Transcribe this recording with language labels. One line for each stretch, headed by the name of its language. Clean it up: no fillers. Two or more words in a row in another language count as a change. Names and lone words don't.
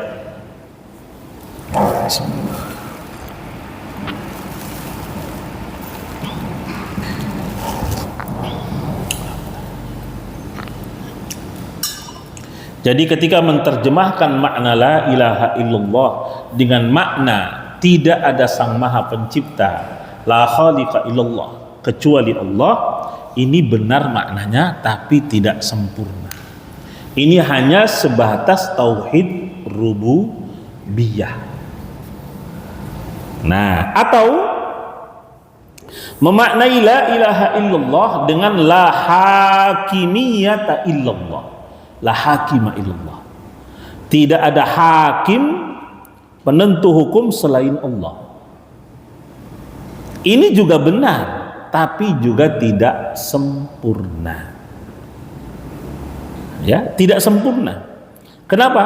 Indonesian: Jadi ketika menerjemahkan makna
Arabic: لا إله إلا الله
Indonesian: dengan makna tidak ada sang maha pencipta,
Arabic: لا خالق إلا الله,
Indonesian: kecuali Allah, ini benar maknanya tapi tidak sempurna. Ini hanya sebatas tauhid rububiyah. Nah, atau memaknai
Arabic: لا إله إلا الله
Indonesian: dengan
Arabic: لا حاكمية إلا الله. لا حاكم إلا الله.
Indonesian: Tidak ada hakim penentu hukum selain Allah. Ini juga benar, tapi juga tidak sempurna. Ya, tidak sempurna. Kenapa?